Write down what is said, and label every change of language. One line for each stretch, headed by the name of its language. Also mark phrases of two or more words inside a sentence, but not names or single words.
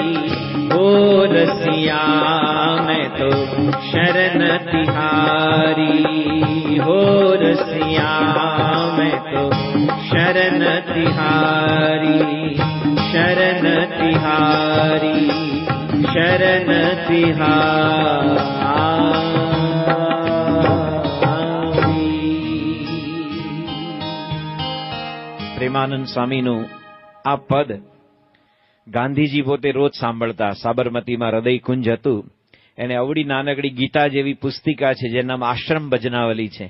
Hindi: ओ रसिया मैं तो शरण तिहारी, हो रसिया मैं तो शरण तिहारी, शरण तिहारी, शरण तिहारी।
Gujarati: પ્રેમાનંદ સ્વામીનું આ પદ ગાંધીજી પોતે રોજ સાંભળતા. સાબરમતીમાં હૃદય કુંજ હતું, એને અવળી નાનકડી ગીતા જેવી પુસ્તિકા છે જેનું નામ આશ્રમ ભજનાવલી છે.